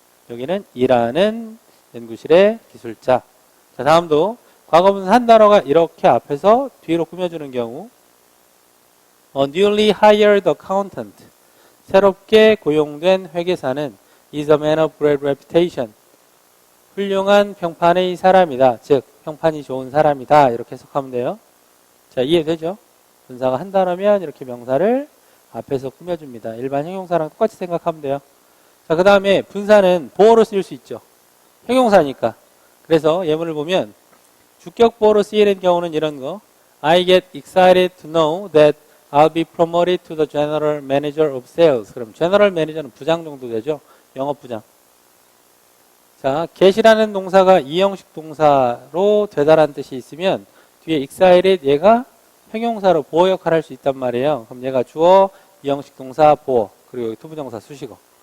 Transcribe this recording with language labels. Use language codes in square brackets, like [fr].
[ko] 여기는 일하는 연구실의 기술자. 자, 다음도 과거분사 한 단어가 이렇게 앞에서 뒤로 꾸며주는 경우 [en] A newly hired accountant. [ko] 새롭게 고용된 회계사는 [en] is a man of great reputation. [ko] 훌륭한 평판의 사람이다. 즉, 평판이 좋은 사람이다. 이렇게 해석하면 돼요. 자, 이해되죠? 분사가 한 단어면 이렇게 명사를 앞에서 꾸며줍니다. 일반 형용사랑 똑같이 생각하면 돼요. 자, 그 다음에 분사는 보어로 쓰일 수 있죠. 형용사니까. 그래서 예문을 보면 주격 보어로 쓰이는 경우는 이런 거. [en] I get excited to know that I'll be promoted to the general manager of sales. [ko] 그럼 general manager는 부장 정도 되죠. 영업부장. 자, get이라는 동사가 이형식 동사로 되다라는 뜻이 있으면 뒤에 excited 얘가 형용사로 보어 역할을 할 수 있단 말이에요. 그럼 얘가 주어, 이형식 동사, 보어, 그리고 여기 투부정사, 수식어.